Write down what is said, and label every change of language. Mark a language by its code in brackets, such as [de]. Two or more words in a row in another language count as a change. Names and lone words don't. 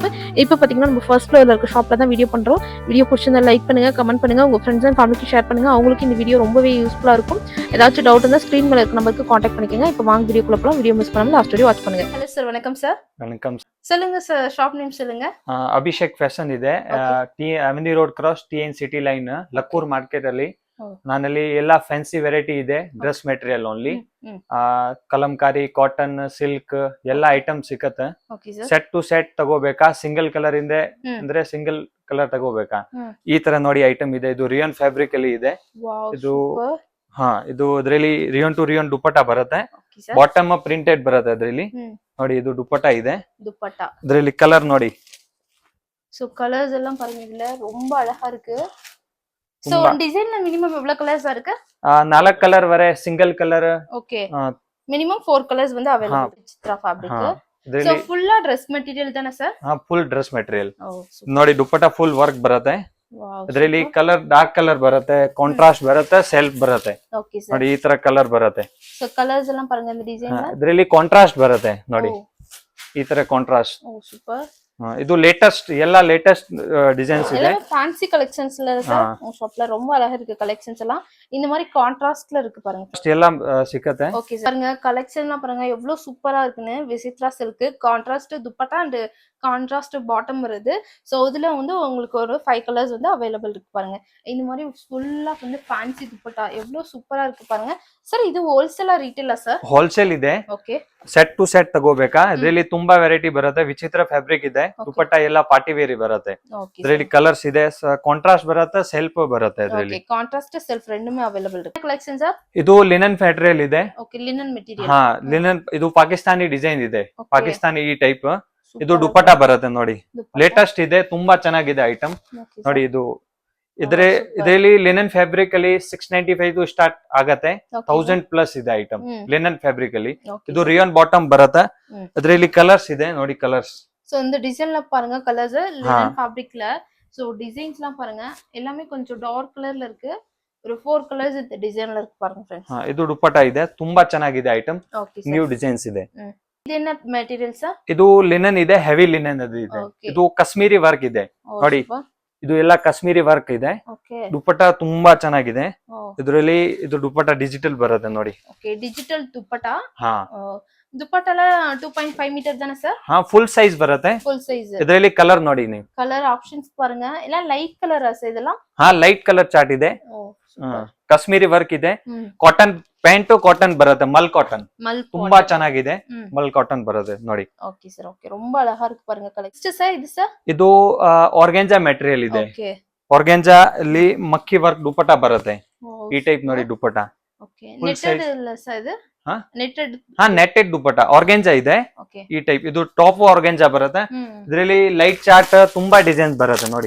[ta] இப்போ பாத்தீங்கன்னா நம்ம ஃபர்ஸ்ட் ஃப்ளோர்ல இருக்க ஷாப்ல தான் வீடியோ பண்றோம். வீடியோ பிடிச்சிருந்தா லைக் பண்ணுங்க, கமெண்ட் பண்ணுங்க, உங்க [en] friends and familyக்கு [ta] ஷேர் பண்ணுங்க. அவங்களுக்கு இந்த வீடியோ ரொம்பவே யூஸ்ஃபுல்லா இருக்கும். ஏதாச்சும் டவுட் இருந்தா ஸ்கிரீன் மேல இருக்க நம்பருக்கு கான்டாக்ட் பண்ணிக்கோங்க. இப்போ வாங்க வீடியோக்குள்ள போலாம். [en] video miss [ta] பண்ணாம லாஸ்ட் வரையும் வாட்ச் பண்ணுங்க. [en] hello sir, [ta] வணக்கம் சார். வணக்கம். சொல்லுங்க சார், [en] shop name [ta] சொல்லுங்க. [kn] ಅಭಿಷೇಕ್ ಫ್ಯಾಷನ್ ಇದೆ, ಅವನಿ ರೋಡ್ ಕ್ರಾಸ್ TN ಸಿಟಿ ಲೈನ್ ಲಕ್ಕೂರ್ ಮಾರ್ಕೆಟ್ ಅಲ್ಲಿ. ನಾನಲ್ಲಿ ಎಲ್ಲ [en] fancy variety [kn] ಇದೆ, [en] dress material only. [kn] ಕಲಂಕಾರಿ, [en] cotton, silk [kn] ಎಲ್ಲ ಐಟಮ್ ಸಿಕ್ಕತ್ತೆ. [en] set to set [kn] ತಗೋಬೇಕಾ, [en] single colour [kn] ಇಂದೆ ಅಂದ್ರೆ [en] single colour [kn] ತಗೋಬೇಕಾ, ಈ ತರ ನೋಡಿ ಐಟಮ್ ಇದೆ. ಇದು [en] rayon fabric [kn] ಅಲ್ಲಿ ಇದೆ. ಇದು ಇದು ಇದರಲ್ಲಿ [en] rayon to rayon [kn] ದುಪಟ್ಟಾ ಬರುತ್ತೆ. [en] bottom printed [kn] ಬರುತ್ತೆ ಅದ್ರಲ್ಲಿ. ನೋಡಿ ಇದು ದುಪಟ್ಟಾ ಇದೆ. ಇದರಲ್ಲಿ கலர் ನೋಡಿ. [ta] சோ கலர்ஸ் எல்லாம் பாருங்க, இதுல ரொம்ப அழகா இருக்கு. சோ டிசைன்ல மினிமம் எவ்வளவு கலர்ஸ் இருக்கு? 4 கலர் வரை சிங்கிள் கலர். ஓகே, மினிமம் 4 கலர்ஸ் வந்து அவேலபிள். சித்ரா ஃபேப்ரிக். [kn] சோ [en] full dress material [kn] ತಾನೆ ಸರ್? [en] full dress material [kn] ನೋಡಿ. ದುಪಟ್ಟಾ [en] full work [kn] ಬರುತ್ತೆ. ಇದರಲ್ಲಿ [en] colour dark colour [kn] ಬರುತ್ತೆ, ಕಾಂಟ್ರಾಸ್ಟ್ ಬರುತ್ತೆ, ಸೆಲ್ಫ್ ಬರುತ್ತೆ. ನೋಡಿ ಈ ತರ ಕಲರ್ ಬರುತ್ತೆ. [ta] சோ கலர்ஸ் எல்ல பாருங்க இந்த டிசைன்ல. [kn] ಇದರಲ್ಲಿ ಕಾಂಟ್ರಾಸ್ಟ್ ಬರುತ್ತೆ ನೋಡಿ, ಈ ತರ ಕಾಂಟ್ರಾಸ್ಟ್. ಸೂಪರ್. ಇದು ಲೇಟೆಸ್ಟ್, ಎಲ್ಲ [en] latest designs [kn] ಇದೆ. [ta] எல்லாமே [en] fancy collectionsல [ta] சார் உங்க ஷாப்ல ரொம்ப அழகா இருக்கு. கலெக்ஷன்ஸ் எல்லாம் இந்த மாதிரி கான்ட்ராஸ்ட்ல இருக்கு பாருங்க. [kn] ಎಲ್ಲಾ ಸಿಕ್ಕತ್ತೆ. [en] okay sir, [ta] பாருங்க கலெக்ஷன்லாம் பாருங்க எவ்வளவு சூப்பரா இருக்குன்னு. விசித்ரா சில்க் [en] contrast dupatta and contrast bottom [ta] வருது. சோ இதுல வந்து உங்களுக்கு ஒரு 5 கலர்ஸ் வந்து அவைலபிள் இருக்கு பாருங்க. இந்த மாதிரி ஃபுல்லா வந்து ஃபேன்சி துப்பட்டா எவ்வளவு சூப்பரா இருக்கு பாருங்க. [kn] ಸರ್ ಇದು [en] wholesale retail [kn] ಸರ್? ಹೋಲ್ಸೇಲ್ ಇದೆ. ಓಕೆ, [en] set to set [kn] ತಗೋಬೇಕಾ. ಇದರಲ್ಲಿ ತುಂಬಾ ವೆರೈಟಿ ಬರುತ್ತೆ. ವಿಚಿತ್ರ ಫ್ಯಾಬ್ರಿಕ್ ಇದೆ. ದುಪಟ್ಟಾ ಎಲ್ಲ [en] party wear [kn] ಬರುತ್ತೆ. ಇದರಲ್ಲಿ ಕಲರ್ಸ್ ಇದೆ, ಕಾಂಟ್ರಾಸ್ಟ್ ಬರುತ್ತೆ, ಸೆಲ್ಫ್ ಬರುತ್ತೆ. ಇದರಲ್ಲಿ [en] contrast self [kn] ಎರಡನ್ನೂ ಅವೈಲಬಲ್ ಇರುತ್ತೆ. [en] collection sir [kn] ಇದು [en] linen material [kn] ಇದೆ. [en] okay, linen material. [kn] ಲಿನನ್. ಇದು [en] Pakistani design [kn] ಇದೆ, ಪಾಕಿಸ್ತಾನಿ ಈ ಟೈಪ್. ಇದು ದುಪಟ್ಟಾ ಬರುತ್ತೆ ನೋಡಿ, ಲೇಟೆಸ್ಟ್ ಇದೆ, ತುಂಬಾ ಚೆನ್ನಾಗಿದೆ ಐಟಮ್ ನೋಡಿ. ಇದು ಇದರಲ್ಲಿ [en] linen fabric [kn] ಅಲ್ಲಿ 695 ಸ್ಟಾರ್ಟ್ ಆಗತ್ತೆ. 1000+ ಇದೆ ಐಟಮ್ [en] linen fabric [kn] ಅಲ್ಲಿ. ಇದು [en] rayon bottom [kn] ಬರುತ್ತೆ. ಇದರಲ್ಲಿ ಕಲರ್ಸ್ ಇದೆ ನೋಡಿ, [ta] கலர்ஸ். சோ இந்த டிசைன்ல பாருங்க கலர்ஸ் [en] linen fabricல. [ta] சோ டிசைன்ஸ்லாம் பாருங்க எல்லாமே கொஞ்சம் [en] dark colourல [ta] இருக்கு. ஒரு 4 கலர்ஸ் இந்த டிசைன்ல இருக்கு பாருங்க फ्रेंड्स. [kn] ಇದು ದುಪಟ್ಟಾ ಇದೆ, ತುಂಬಾ ಚೆನ್ನಾಗಿದೆ ಐಟಮ್. [en] new designs [kn] ಇದೆ. ಇದು என்ன ಮೆಟೀರಿಯಲ್ ಸರ್? ಇದು ಲಿನನ್ ಇದೆ, [en] heavy linen [kn] ಅದು ಇದೆ. ಇದು [en] Kashmiri work [kn] ಇದೆ ನೋಡಿ. ಇದು ಎಲ್ಲ [en] Kashmiri work [kn] ಇದೆ. ದುಪಟ್ಟಾ ತುಂಬಾ ಚೆನ್ನಾಗಿದೆ. ಇದರಲ್ಲಿ ಇದು ದುಪಟ್ಟಾ ಡಿಜಿಟಲ್ ಬರುತ್ತೆ ನೋಡಿ. [en] okay, digital [ta] துப்பட்டா. துப்பட்டால 2.5 மீட்டர் தானே சார்? [en] full size [kn] ಬರುತ್ತೆ. [en] full size. [kn] ಇದರಲ್ಲಿ ಕಲರ್ ನೋಡಿ ನೀವು. [en] colour options [kn] பாருங்க. ಎಲ್ಲ [en] light colour [kn] ಸರ್ ಇದೆಲ್ಲ? [en] light colour chart [kn] ಇದೆ. [en] Kashmiri work [kn] ಇದೆ. [en] cotton pant, [kn] ಕಾಟನ್ ಬರುತ್ತೆ, மல் ಕಾಟನ್. ತುಂಬಾ ಚೆನ್ನಾಗಿದೆ, மல் ಕಾಟನ್ ಬರುತ್ತೆ ನೋಡಿ. [en] okay sir, okay, [ta] ரொம்ப ಅழகா இருக்கு பாருங்க கலெக்ஷன். [kn] ಸರ್ ಇದು ಸರ್? ಇದು [en] organza material [kn] ಇದೆ. ಓಕೆ, ಆರ್ಗಾಂಜಾ ಅಲ್ಲಿ ಮಕ್ಕಿ ವರ್ಕ್ ದುಪಟ್ಟಾ ಬರುತ್ತೆ. ಈ ಟೈಪ್ ನೋಡಿ ದುಪಟ್ಟಾ. [en] okay, netted [kn] ಇಲ್ಲ ಸರ್ ಇದು? ನೆಟೆಡ್. ನೆಟೆಡ್ ದುಪಟ್ಟಾ ಆರ್ಗಾಂಜಾ ಇದೆ ಈ ಟೈಪ್. ಇದು [en] top organza [kn] ಬರುತ್ತೆ. ಇದರಲ್ಲಿ [en] light chart [kn] ತುಂಬಾ ಡಿಸೈನ್ಸ್ ಬರುತ್ತೆ ನೋಡಿ.